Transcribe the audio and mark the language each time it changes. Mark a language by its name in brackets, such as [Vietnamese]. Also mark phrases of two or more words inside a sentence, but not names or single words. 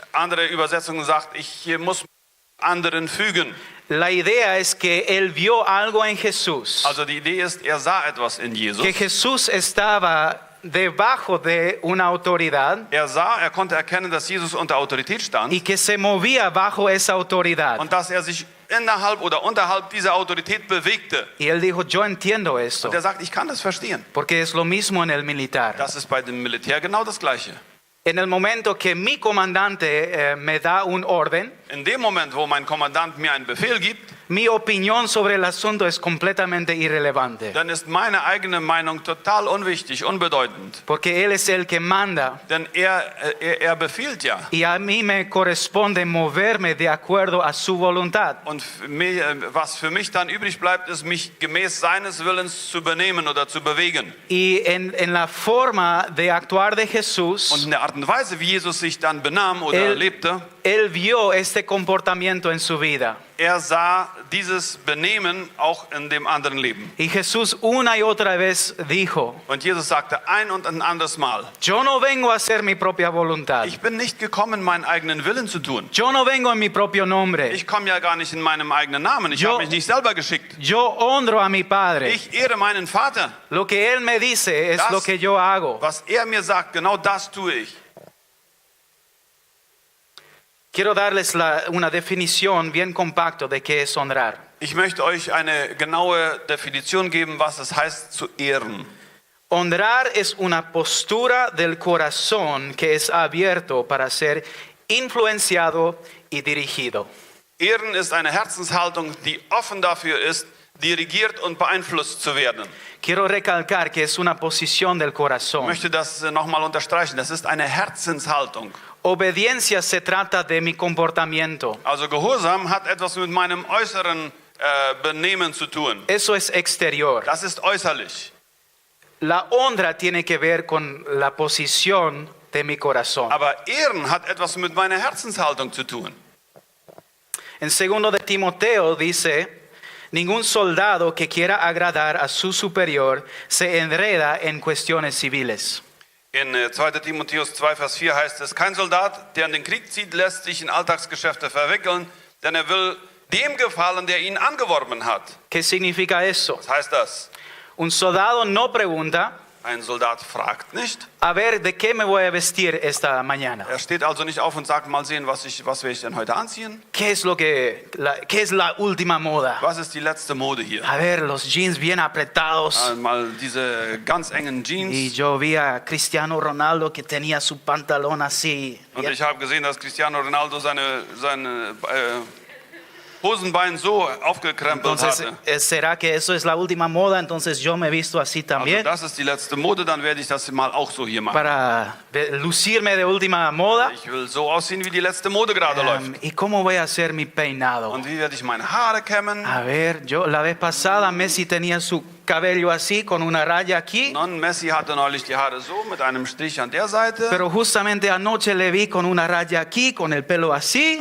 [German] Andere Übersetzung sagt, ich muss anderen fügen. [Spanish] La idea es que él vio algo en Jesús, [German] Also die Idee ist, er sah etwas in Jesus. [Spanish] que Jesús estaba debajo de una autoridad [German] Er konnte erkennen, dass Jesus unter Autorität stand [Spanish] y que se movía bajo esa autoridad. [German] und dass er sich innerhalb oder unterhalb dieser Autorität bewegte. [Spanish] Y él dijo, yo entiendo esto, [German] Und er sagt, ich kann das verstehen. [Spanish] porque es lo mismo en el militar. [German] Das ist bei dem Militär genau das Gleiche. [Spanish] En el momento que mi comandante me da un orden, [German] In dem Moment, wo mein Kommandant mir einen Befehl gibt, [Spanish] mi opinión sobre el asunto es completamente irrelevante, [German] dann ist meine eigene Meinung total unwichtig, unbedeutend. [Spanish] porque él es el que manda [German] Denn er befiehlt ja. [Spanish] y a mí me corresponde moverme de acuerdo a su voluntad. [German] Und was für mich dann übrig bleibt, ist, mich gemäß seines Willens zu benehmen oder zu bewegen. [Spanish] Y en la forma de actuar de [German] Und [Spanish] Jesús, [German] in der Art und Weise, wie Jesus sich dann benahm oder lebte, [Spanish] él vio este comportamiento en su vida. [German] er sah dieses Benehmen auch in dem anderen Leben. [Spanish] Y Jesús una y otra vez dijo, [German] Und Jesus sagte ein und ein anderes Mal, [Spanish] yo no vengo a hacer mi propia voluntad. [German] ich bin nicht gekommen, meinen eigenen Willen zu tun. [Spanish] Yo no vengo en mi propio nombre. [German] Ich komme ja gar nicht in meinem eigenen Namen. Ich [Spanish] Yo- [German] habe mich nicht selber geschickt. [Spanish] Yo honro a mi Padre. [German] Ich ehre meinen Vater. [Spanish] Lo que Él me dice es [German] Das- [Spanish] lo que yo hago. [German] Was er mir sagt, genau das tue ich. [Spanish] Quiero darles una definición bien compacta de qué es honrar. [German] Ich möchte euch eine genaue Definition geben, was es heißt zu ehren. [Spanish] Honrar es una postura del corazón que es abierto para ser influenciado y dirigido. [German] Ehren ist eine Herzenshaltung, die offen dafür ist, dirigiert und beeinflusst zu werden. [Spanish] Quiero recalcar que es una posición del [German] Ich [Spanish] corazón. [German] möchte das nochmal unterstreichen. Das ist eine Herzenshaltung. [Spanish] Obediencia se trata de mi comportamiento. [German] Also Gehorsam hat etwas mit meinem äußeren Benehmen zu tun. [Spanish] Eso es exterior. [German] Das ist äußerlich. [Spanish] La honra tiene que ver con la posición de mi corazón. [German] Aber Ehren hat etwas mit meiner Herzenshaltung zu tun. [Spanish] En 2 de Timoteo dice, ningún soldado que quiera agradar a su superior se enreda en cuestiones civiles. [German] In 2. Timotheus 2, Vers 4 heißt es, kein Soldat, der in den Krieg zieht, lässt sich in Alltagsgeschäfte verwickeln, denn er will dem gefallen, der ihn angeworben hat. [Spanish] ¿Qué significa eso? [German] Was heißt das? [Spanish] Un soldado no pregunta, [German] Ein Soldat fragt nicht. [Spanish] a ver, ¿de qué me voy a vestir esta mañana? [German] Er steht also nicht auf und sagt, mal sehen, was werde ich denn heute anziehen? [Spanish] ¿Qué es la última moda? [German] Was ist die letzte Mode hier? [Spanish] A ver, los jeans bien apretados. [German] Mal diese ganz engen [Spanish] Y [German] Jeans. [Spanish] yo vi a Cristiano Ronaldo que tenía su pantalón así. [German] Und ich habe gesehen, dass Cristiano Ronaldo seine Hosenbein so aufgekrempelt [Spanish] Entonces, [German] hatte. [Spanish] ¿será que eso es la última moda? Entonces yo me visto así [German] Also [Spanish] también [German] das ist die letzte Mode, dann werde ich das mal auch so hier machen. [Spanish] para lucirme de última moda. [German] Ich will so aussehen, wie die letzte Mode gerade läuft. [Spanish] ¿Y cómo voy a hacer mi peinado? [German] Und wie werde ich meine Haare kämmen? [Spanish] A ver, yo la vez pasada Messi tenía su cabello así con una raya aquí, [German] Nun, Messi hatte neulich die Haare so mit einem Strich an der Seite. [Spanish] pero justamente anoche le vi con una raya aquí, con el pelo así.